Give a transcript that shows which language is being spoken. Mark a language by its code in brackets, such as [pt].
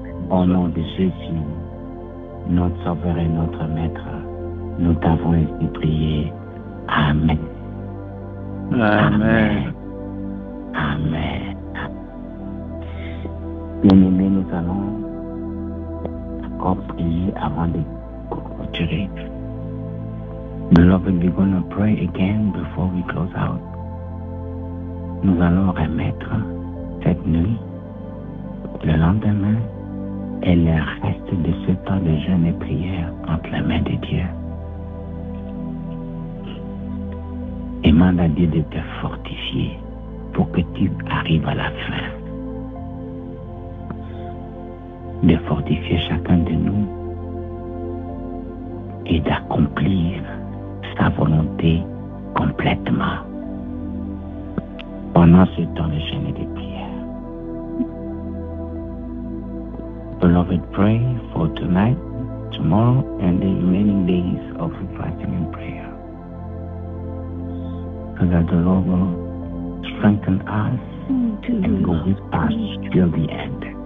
[fr] Au nom de Jésus, notre Sauveur et notre Maître, nous t'avons ainsi prié. Amen. Amen. Amen. Bien-aimés, nous allons encore prier avant de clôturer. [en] Beloved, we're going to pray again before we close out. [fr] Nous allons remettre cette nuit, le lendemain, et le reste de ce temps de jeûne et prière entre les mains de Dieu. Et demande à Dieu de te fortifier pour que tu arrives à la fin. De fortifier chacun de nous et d'accomplir sa volonté complètement pendant ce temps de jeûne et de prière. [en] Beloved, pray for tonight, tomorrow, and the remaining days of fasting and prayer, so that the Lord will strengthen us and go with us till the end.